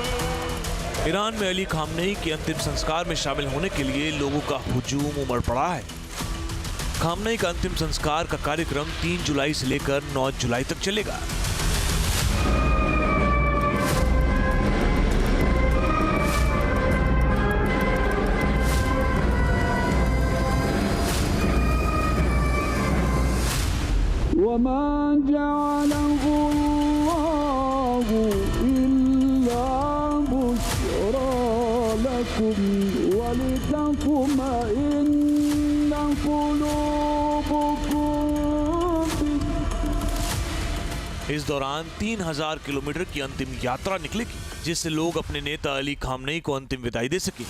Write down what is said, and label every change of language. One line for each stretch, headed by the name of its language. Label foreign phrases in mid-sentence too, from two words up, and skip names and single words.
Hindi: ईरान में अली खामनेई के अंतिम संस्कार में शामिल होने के लिए लोगों का हुजूम उमड़ पड़ा है। खामनेई का अंतिम संस्कार का कार्यक्रम 3 जुलाई से लेकर 9 जुलाई तक चलेगा।
Arabic: وما جعله الله إلا بشرى لكم ولتطمئن قلوبكم به।
Hindi: इस दौरान 3000 किलोमीटर की अंतिम यात्रा निकलेगी, जिससे लोग अपने नेता अली खामनेई को अंतिम विदाई दे सके।